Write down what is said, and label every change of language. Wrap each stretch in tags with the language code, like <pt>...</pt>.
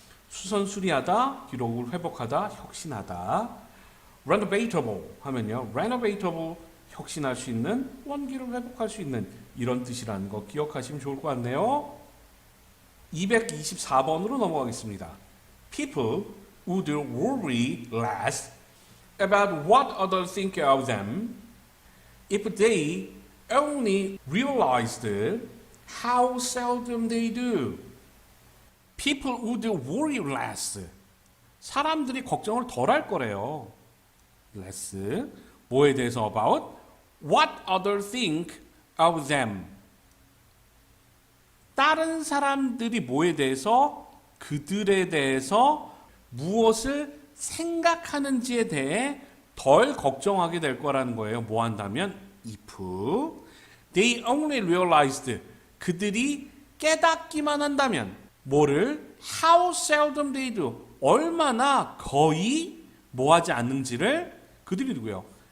<ko>수선, 수리하다, 기록을 회복하다, 혁신하다. renovatable 하면요, renovatable, 혁신할 수 있는, 원기를 회복할 수 있는 이런 뜻이라는 거 기억하시면 좋을 것 같네요. 224번으로 넘어가겠습니다.</ko> <en>People would worry less about what others think of them if they only realized how seldom they do. People would worry less.</en> <ko>사람들이 걱정을 덜 할 거래요. less. 뭐에 대해서</ko> <en>about? What others think of them.</en> <ko>다른 사람들이 뭐에 대해서 그들에 대해서 무엇을 생각하는지에 대해 덜 걱정하게 될 거라는 거예요. 뭐 한다면</ko> <en>if they only realized</en> <ko>그들이 깨닫기만 한다면 뭐를</ko> <en>how seldom they do</en> <ko>얼마나 거의 뭐 하지 않는지를 그들이 누구예요?</ko>